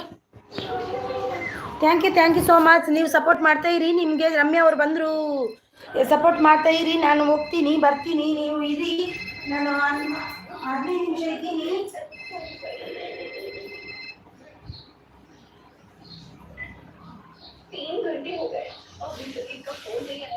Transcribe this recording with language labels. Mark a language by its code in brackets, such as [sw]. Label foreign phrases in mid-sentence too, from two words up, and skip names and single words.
[en] thank you so much. [kn] ನೀವು ಸಪೋರ್ಟ್ ಮಾಡ್ತಾ ಇರಿ. ನಿಮಗೆ ರಮ್ಯಾ ಅವ್ರು ಬಂದರು, ಸಪೋರ್ಟ್ ಮಾಡ್ತಾ ಇರಿ. ನಾನು ಹೋಗ್ತೀನಿ ಬರ್ತೀನಿ, ನೀವು ಇರಿ. ನಾನು 15 ನಿಮಿಷ ಇದ್ದೀನಿ. [hi] तीन घंटे हो गए अभी तक इसका फोन नहीं आया.